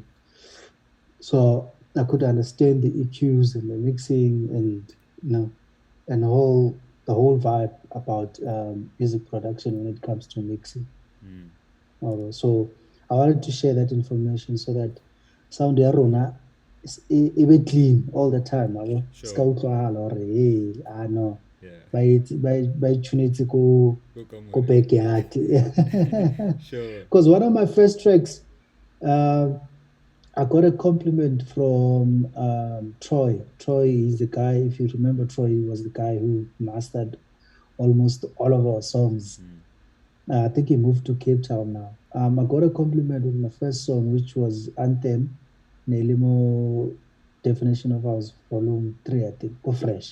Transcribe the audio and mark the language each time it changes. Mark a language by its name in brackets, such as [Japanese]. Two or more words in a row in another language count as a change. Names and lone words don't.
[English] So I could understand the EQs and the mixing and, and the whole vibe about music production when it comes to mixing. Mm. So I wanted to share that information so that sound [Southern Sotho] ya rona e be [English] clean all the time. [Southern Sotho] Se ka [English] Sure. [Southern Sotho] utlwahala hore hey, no, [English] Yeah. [Southern Sotho] ba tshwanetse ko Kokamore. backyard. [English] Sure. Because one of my first tracks, uh, I got a compliment from Troy. Troy is the guy, if you remember, Troy was the guy who mastered almost all of our songs. Mm. I think he moved to Cape Town now. I got a compliment with my first song, which was Anthem, Nelimo Definition of House, Volume 3, I think, go fresh.